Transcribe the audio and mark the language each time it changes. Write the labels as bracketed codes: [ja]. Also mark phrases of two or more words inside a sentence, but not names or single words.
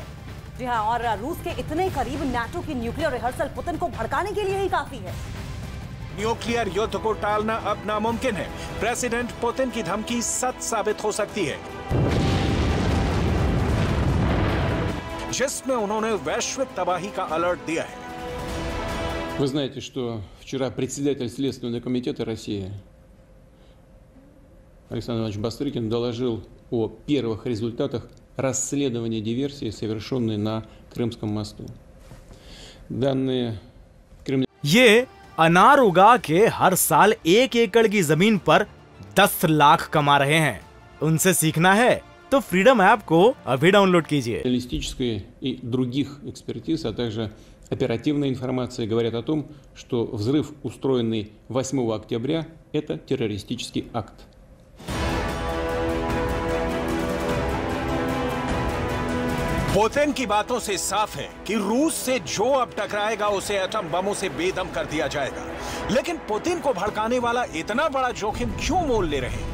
[hi] जी हाँ, और रूस के इतने करीब नाटो की [en] nuclear rehearsal [hi] पुतिन को भड़काने के लिए ही काफी है। न्यूक्लियर युद्ध को टालना अब नामुमकिन है। प्रेसिडेंट पुतिन की धमकी सच साबित हो सकती है, जिसमें उन्होंने वैश्विक तबाही का अलर्ट दिया है। [ru] Вы знаете, что вчера председатель Следственного комитета России Александр Иванович Бастрыкин доложил о первых результатах расследования диверсии, совершенной на Крымском мосту. Данные [hi] ये अनार उगा के हर साल 1 एकड़ की जमीन पर 10 लाख कमा रहे हैं। उनसे सीखना है तो फ्रीडम ऐप को अभी डाउनलोड कीजिए। [ru] Журналистической и других экспертиз, а также оперативная информация говорят о том, что взрыв, устроенный 8 октября, это террористический акт. [hi] पुतिन की बातों से साफ है कि रूस से जो अब टकराएगा उसे एटम बमों से बेदम कर दिया जाएगा। लेकिन पुतिन को भड़काने वाला इतना बड़ा जोखिम क्यों मोल ले रहे हैं?